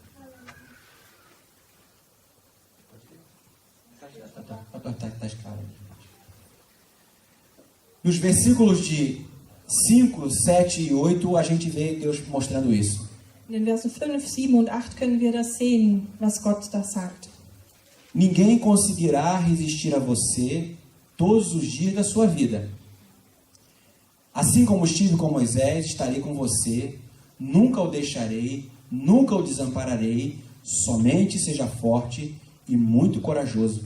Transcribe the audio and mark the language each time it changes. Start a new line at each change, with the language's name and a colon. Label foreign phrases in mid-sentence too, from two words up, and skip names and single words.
Portuguese: Nos versículos de 5, 7 e 8, a gente vê Deus mostrando isso.
German: in den Versen 5, 7 und 8 können wir das sehen, was Gott da sagt.
Portuguese: Ninguém conseguirá resistir a você todos os dias da sua vida. Assim como estive com Moisés, estarei com você, nunca o deixarei, nunca o desampararei, somente seja forte e muito corajoso.